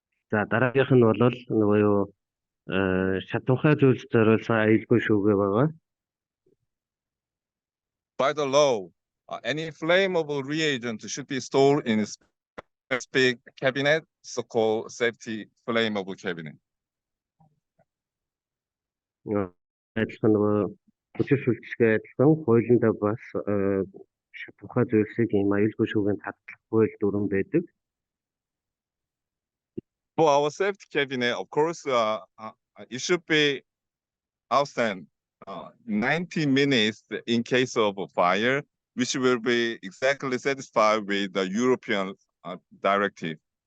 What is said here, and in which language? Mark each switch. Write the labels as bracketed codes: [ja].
[mn] За дараагийнх нь бол нөгөө юу шатуухай зүйлс зориулсан аюулгүй шүүгээ байгаа. [en] By the law, any flammable reagent should be stored in a specific cabinet, so-called safety flammable cabinet. [mn] Адилхан нөгөө хүчил шүлжлэгээ адилхан хуулиндаа бас шатуухай зүйлсийг ийм аюулгүй шүүгээнд хадгалах хууль дүрэн байдаг. [en] For our safety cabinet, of course, it should be outstand 90 minutes in case of a fire, which will be exactly satisfied with the European directive.